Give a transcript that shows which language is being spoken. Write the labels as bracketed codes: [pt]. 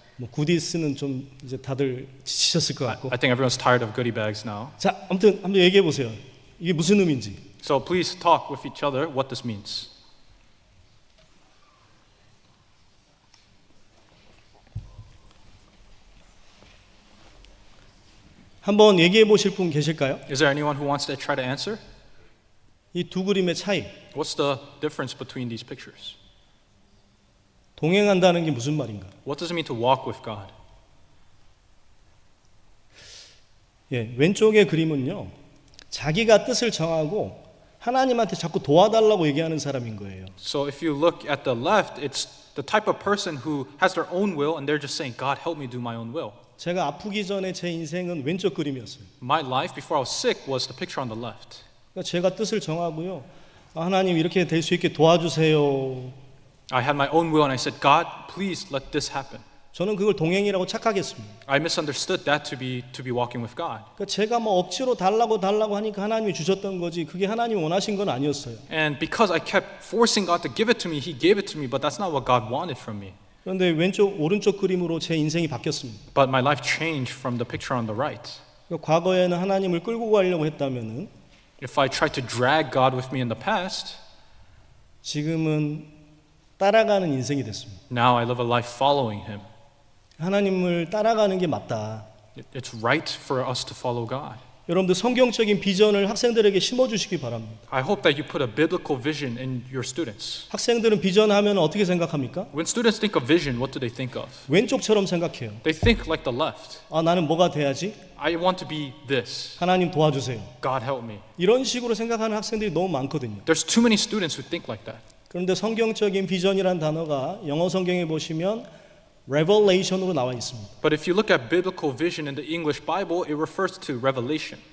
[ko] 뭐 구디스는 좀 이제 다들 지치셨을 것 같고. [en] I think everyone's tired of goodie bags now. [ko] 자, 아무튼 한번 얘기해 보세요. 이게 무슨 의미인지. [en] So please talk with each other what this means. [ko] 한번 얘기해 보실 분 계실까요? [en] Is there anyone who wants to try to answer? [ko] 이 두 그림의 차이. [en] What's the difference between these pictures? [ko] 동행한다는 게 무슨 말인가? [en] What does it mean to walk with God? [ko] 예, 왼쪽의 그림은요. 자기가 뜻을 정하고 하나님한테 자꾸 도와달라고 얘기하는 사람인 거예요. [en] So if you look at the left, it's the type of person who has their own will and they're just saying, God, help me do my own will. [ko] 제가 아프기 전에 제 인생은 왼쪽 그림이었어요. [en] My life before I was sick was the picture on the left. [ko] 그러니까 제가 뜻을 정하고요. 하나님 이렇게 될 수 있게 도와주세요. [en] I had my own will and I said, God, please let this happen. [ko] 저는 그걸 동행이라고 착각했습니다. [en] I misunderstood that to be walking with God. [ko] 그러니까 제가 뭐 억지로 달라고 하니까 하나님이 주셨던 거지 그게 하나님이 원하신 건 아니었어요. [en] And because I kept forcing God to give it to me, He gave it to me, but that's not what God wanted from me. [ko] 그런데 오른쪽 그림으로 제 인생이 바뀌었습니다. [en] But my life changed from the picture on the right. [ko] 그러니까 과거에는 하나님을 끌고 가려고 했다면은 [en] If I tried to drag God with me in the past, [ko] 지금은 따라가는 인생이 됐습니다. [en] now I live a life following Him. [ko] 하나님을 따라가는 게 맞다. [en] It's right for us to follow God. [ko] 여러분들 성경적인 비전을 학생들에게 심어주시기 바랍니다. [en] I hope that you put a biblical vision in your students. [ko] 학생들은 비전하면 어떻게 생각합니까? [en] When students think of vision, what do they think of? [ko] 왼쪽처럼 생각해요. [en] They think like the left. [ko] 아, 나는 뭐가 돼야지? [en] I want to be this. [ko] 하나님 도와주세요. [en] God help me. [ko] 이런 식으로 생각하는 학생들이 너무 많거든요. [en] There's too many students who think like that. [ko] 그런데 성경적인 비전이라는 단어가 영어 성경에 보시면 revelation으로 나와 있습니다. [en] But if you look at biblical vision in the English Bible, it refers to revelation.